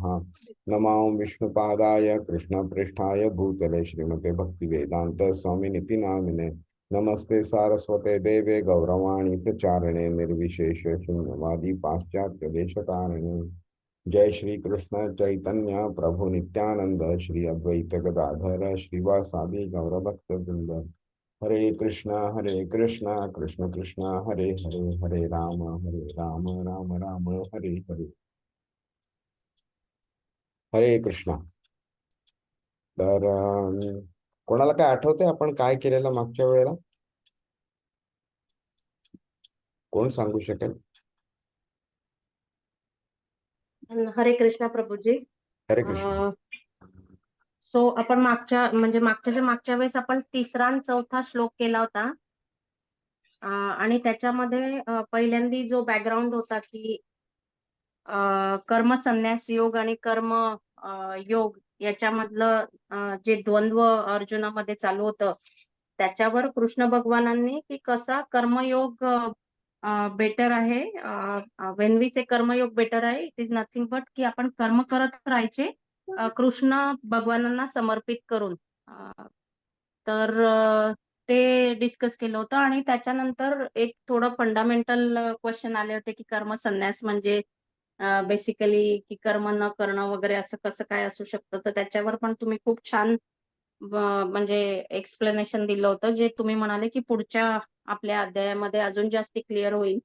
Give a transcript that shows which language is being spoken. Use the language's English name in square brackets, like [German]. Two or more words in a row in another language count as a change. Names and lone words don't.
[Sanskrit] नमो विष्णुपादाय कृष्णपृष्ठाय भूतले श्रीमते भक्तिवेदांत स्वामिनिति नामिने। नमस्ते सारस्वते देवे गौरवाणी प्रचारिणे निर्विशेष शून्यवादी पाश्चात्य देशतारिणे। जय श्री कृष्ण चैतन्य प्रभु नित्यानंद श्री अद्वैत गदाधर श्रीवासादि गौरभक्तवृंद। हरे कृष्णा कृष्ण कृष्ण हरे हरे। हरे राम राम राम हरे हरे। हरे कृष्णा। [Marathi] तर कोणाला काय आठवतंय आपण काय केलेलं मागच्या वेळेला? कोण सांगू शकेल? हरे कृष्णा प्रभूजी. हरे कृष्ण। सो आपण मागच्या वेळेस आपण तिसरा आणि चौथा श्लोक केला होता. आणि त्याच्यामध्ये पहिल्यांदा जो बॅकग्राऊंड होता की कर्म संन्यास योग आणि कर्म योग याच्यामधलं जे द्वंद्व अर्जुनामध्ये चालू होतं त्याच्यावर कृष्ण भगवानांनी की कसा कर्मयोग बेटर आहे. [English] when we say [Marathi] कर्मयोग बेटर आहे [English] it is nothing but [Marathi] की आपण कर्म करत राहायचे कृष्ण भगवानांना समर्पित करून. तर ते डिस्कस केलं होतं आणि त्याच्यानंतर एक थोडं [English] fundamental question [Marathi] आले होते की कर्म संन्यास म्हणजे बेसिकली की कर्म न करणं वगैरे असं कसं काय असू शकतं, तर त्याच्यावर पण तुम्ही खूप छान म्हणजे एक्सप्लेनेशन दिलं होतं, जे तुम्ही म्हणाले की पुढच्या आपल्या अध्यायामध्ये अजून जास्ती क्लिअर होईल.